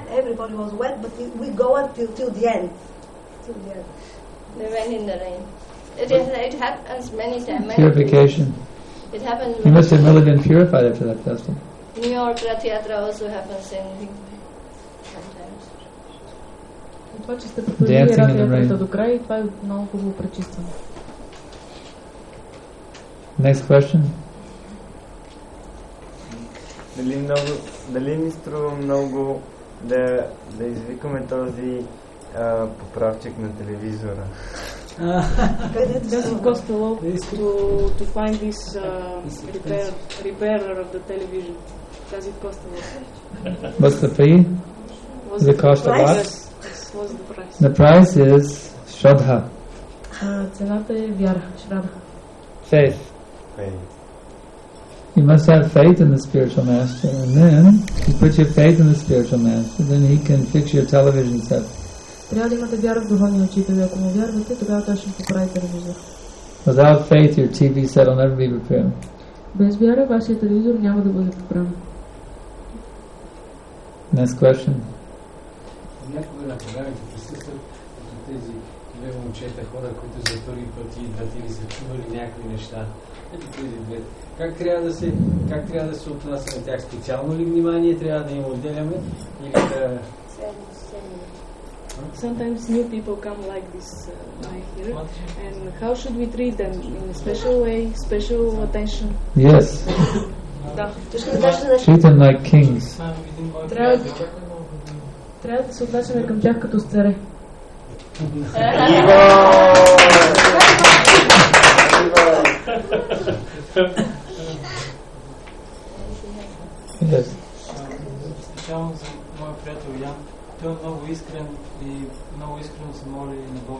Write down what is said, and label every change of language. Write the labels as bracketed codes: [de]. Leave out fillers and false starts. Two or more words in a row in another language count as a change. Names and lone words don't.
[en] Everybody was wet, but we go on till the end. Till the end. They went in the rain. It happens many times. Purification. It happens. He must have really been purified after that festival. New York Ratha Yatra also happens in sometimes. [bg] Това, че сте продължили Рата Ятрата до край, и това е много хубаво пречистване. [en] Next question. [bg] Дали ми струва много да извикаме този поправчик на телевизора? [en] Does it cost a lot to find this repairer of the television? Does it cost a lot? What's the fee? Does it cost a lot? What's the price? The price is Shraddha. [bg] Цената е вяра, Шрадха. [en] Faith. You must have faith in the spiritual master, and then you put your faith in the spiritual master, then he can fix your television set. [bg] Трябва да имате вяра в духовния учител, и ако му вярвате, тогава той ще поправи телевизор. [en] Without faith, your TV set will never be repaired. [bg] Без вяра, вашия телевизор няма да бъде поправен. [en] Next question. [bg] Някога на програмите присъстват тези две момчета, хора, които за първи път идват или са чували някакви неща. Ето тези две. Как трябва да се отнася на тях? Специално ли внимание трябва да им отделяме или да... [en] Sometimes new people come like this here, and how should we treat them? In a special way, special attention? Yes. [bg] Да. [en] Treat them like kings. [bg] Трябва да се отнасяме към тях като с царе. Специално за моя приятел Ян, той е много искрен и много искрено се моли на Бог.